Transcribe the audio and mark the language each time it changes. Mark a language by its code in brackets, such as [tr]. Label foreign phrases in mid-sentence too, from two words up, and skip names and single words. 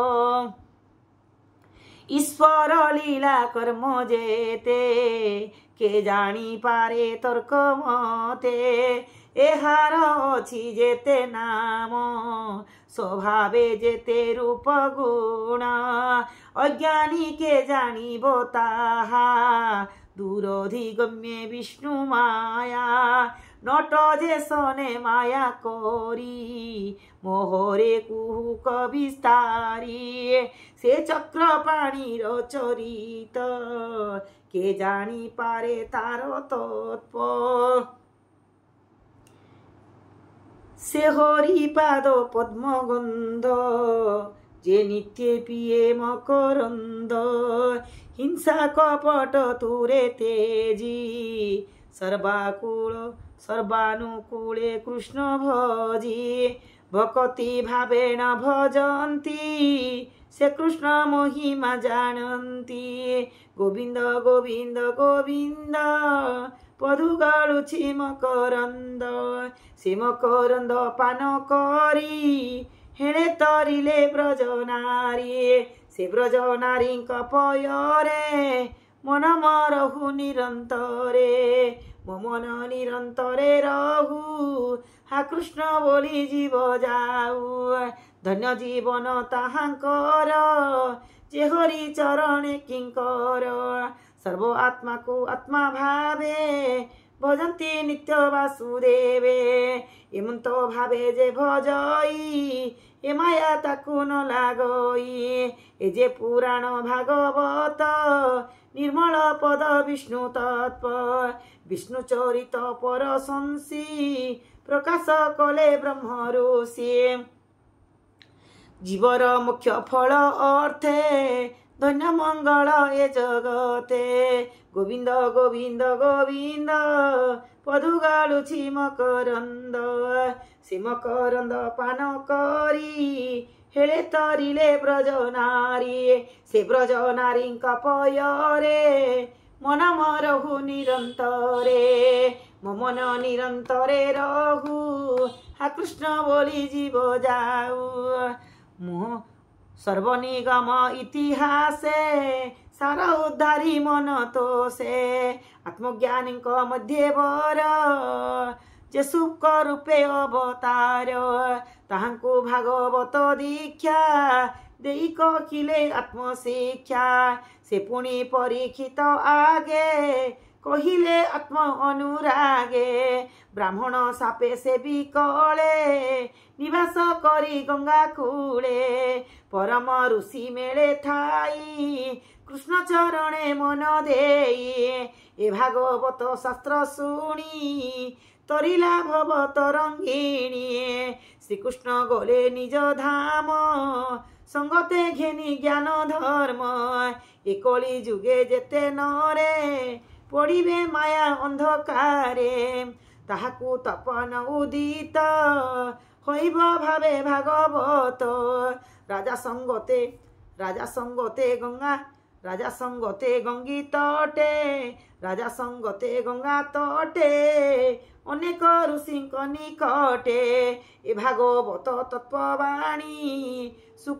[or] ଈଶ୍ୱର ଲୀଳା କର୍ମ ଯେତେ କେ ଜାଣି ପାରେ ତର୍କ ମତେ ଏହାର ଅଛି ଯେତେ ନାମ ସ୍ୱଭାବେ ଯେତେ ରୂପ ଗୁଣ ଅଜ୍ଞାନୀ କେ ଜାଣିବ ତାହା ଦୁରଧିଗମ୍ୟେ ବିଷ୍ଣୁ ମାୟା ନଟ ଯେ ସନେ ମାୟା କରି ମୋହରେ କୁହୁକ ବିସ୍ତାରି ସେ ଚକ୍ର ପାଣୀର ଚରିତ କେ ଜାଣି ପାରେ ତାର ତତ୍ତ୍ୱ ସେ ହରିପାଦ ପଦ୍ମଗନ୍ଧ ଯେ ନିତ୍ୟ ପିଏ ମକରନ୍ଦ ହିଂସା କପଟ ତୁରେ ତେଜି ସର୍ବାନୁକୂଳେ କୃଷ୍ଣ ଭଜି [sa] भक्ति भावेन भजन्ति [or] ସେ କୃଷ୍ଣ ମହିମା ଜାନନ୍ତି ଗୋବିନ୍ଦ ଗୋବିନ୍ଦ ଗୋବିନ୍ଦ ପଦୁଗଳୁଛି ମକରନ୍ଦ ସେ ମକରନ୍ଦ ପାନ କରି ହେଣେ ତରିଲେ ବ୍ରଜ ନାରୀ ସେ ବ୍ରଜ ନାରୀ କପୟରେ ମନ ମରହୁ ନିରନ୍ତରେ ମୋ ମନ ନିରନ୍ତରେ ରହୁ ହା କୃଷ୍ଣ ବୋଲି ଜୀବ ଯାଉ ଧନ୍ୟ ଜୀବନ ତାହାଙ୍କର ଯେ ହରି ଚରଣେ କିଙ୍କର ସର୍ବ ଆତ୍ମା କୋ ଆତ୍ମା ଭାବେ ଭଜନ୍ତି ନିତ୍ୟ ବାସୁଦେବେ ଏମନ୍ତ ଭାବେ ଯେ ଭଜଇ ଏ ମାୟା ତାକୁ ନ ଲାଗଇ ଏ ଯେ ପୁରାଣ ଭାଗବତ ନିର୍ମଳ ପଦ ବିଷ୍ଣୁ ତତ୍ତ୍ୱ ବିଷ୍ଣୁ ଚରିତ ପରଶଂସି ପ୍ରକାଶ କଲେ ବ୍ରହ୍ମ ଋଷି ଜୀବର ମୁଖ୍ୟ ଫଳ ଅର୍ଥେ ଧନ୍ୟ ମଙ୍ଗଳ ଏ ଜଗତେ ଗୋବିନ୍ଦ ଗୋବିନ୍ଦ ଗୋବିନ୍ଦ ପଦୁଗଳୁଛି ମକରନ୍ଦ ସେ ମକରନ୍ଦ ପାନ କରି ହେଲେ ତରିଲେ ବ୍ରଜ ନାରୀ ସେ ବ୍ରଜ ନାରୀ କପୟରେ ମନ ମରହୁ ନିରନ୍ତରେ ମୋ ମନ ନିରନ୍ତରେ ରହୁ ହା କୃଷ୍ଣ ବୋଲି ଜୀବ ଯାଉ ମୋ ସର୍ବନିଗମ ଇତିହାସେ ସାର ଉଦ୍ଧାରି ମନ ତୋ ସେ ଆତ୍ମଜ୍ଞାନୀ ମଧ୍ୟ ବର ଯେ ସୁଖ ରୂପେ ଅବତାର ତାହାଙ୍କୁ ଭାଗବତ ଦୀକ୍ଷା ଦେଇ କହିଲେ ଆତ୍ମଶିକ୍ଷା ସେ ପୁଣି ପରୀକ୍ଷିତ ଆଗେ କହିଲେ ଆତ୍ମ ଅନୁରାଗେ ବ୍ରାହ୍ମଣ ଶାପେ ସେ ଭି କଲେ ନିବାସ କରି ଗଙ୍ଗା କୂଳେ ପରମ ଋଷି ମେଳେ ଠାଇ କୃଷ୍ଣ ଚରଣେ ମନ ଦେଇ ଏ ଭାଗବତ ଶାସ୍ତ୍ର ଶୁଣି ତରିଲା ଭବ ତରଙ୍ଗିଣୀ ଶ୍ରୀକୃଷ୍ଣ ଗଲେ ନିଜ ଧାମ ସଙ୍ଗତେ ଘେନି ଜ୍ଞାନ ଧର୍ମ ଏ କଳି ଯୁଗେ ଯେତେ ନରେ ପଡ଼ିବେ ମାୟା ଅନ୍ଧକାରେ ତାହାକୁ ତପନ ଉଦିତ ହୋଇବ ଭାବେ ଭାଗବତ ରାଜା ସଙ୍ଗତେ ଗଙ୍ଗୀ ତଟେ ରାଜା ସଙ୍ଗତେ ଗଙ୍ଗା ତଟେ ଅନେକ ଋଷିଙ୍କ ନିକଟେ ଏ ଭାଗବତ ତତ୍ତ୍ୱବାଣୀ ସୁଖ